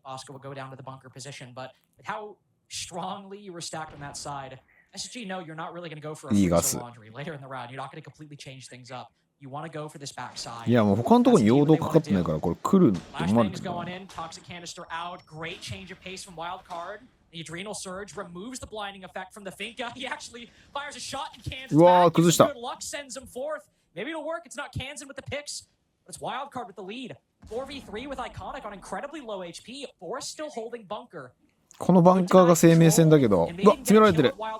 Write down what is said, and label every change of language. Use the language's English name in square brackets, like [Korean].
[English] Oscar will go down to the bunker position, but with how strongly you were stacked on that side, SSG, no, you're not really going to go for a free laundry later in the round. You're not going to completely change things up. You want to go for this backside. [Japanese] いや、もう他のところに陽動かかってないから、これ来るって思われてる。 [English] going in, toxic canister out. Great change of pace from Wildcard. The adrenal surge removes the blinding effect from the Finka. He actually fires a shot and cans it back. Good luck sends him forth. Maybe it'll work. It's not Kansan with the picks, but it's Wildcard with the lead. 4v3 with Iconic on incredibly low HP. Forrest still holding bunker. [Japanese] このバンカーが生命線だけど、うわ、詰められてる。